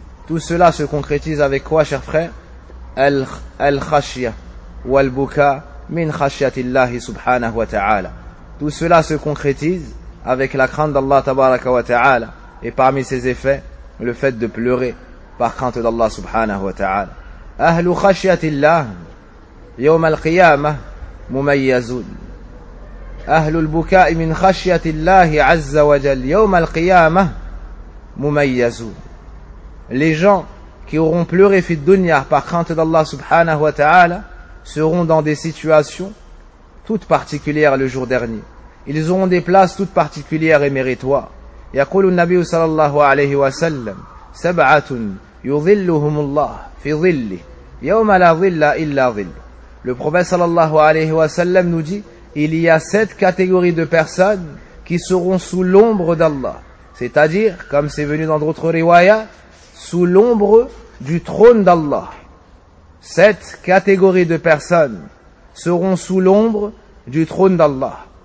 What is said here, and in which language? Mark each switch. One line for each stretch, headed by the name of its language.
French: Tout cela se concrétise avec quoi, chers frères?
Arabic: Al-khashya wal-buka min khashyatillahi subhanahu wa ta'ala.
French: Tout cela se concrétise avec la crainte d'Allah tabaraka wa ta'ala, et parmi ses effets, le fait de pleurer par crainte d'Allah subhanahu wa ta'ala.
Arabic: Ahlu khashyatillah يوم القيامة مميزون أهل البكاء من خشية الله عز وجل يوم القيامة مميزون.
French: Les gens qui auront pleuré fi dunya par crainte d'Allah subhanahu wa ta'ala seront dans des situations toutes particulières le jour dernier. Ils auront des places toutes particulières et méritoires.
Arabic: يقول النبي صلى الله عليه وسلم سبعة يظلهم الله في ظله يوم لا ظل إلا ظله.
French: Le prophète sallallahu alayhi wa sallam nous dit, il y a sept catégories de personnes qui seront sous l'ombre d'Allah. C'est-à-dire, comme c'est venu dans d'autres riwayats, sous l'ombre du trône d'Allah. Sept catégories de personnes seront sous l'ombre du trône d'Allah.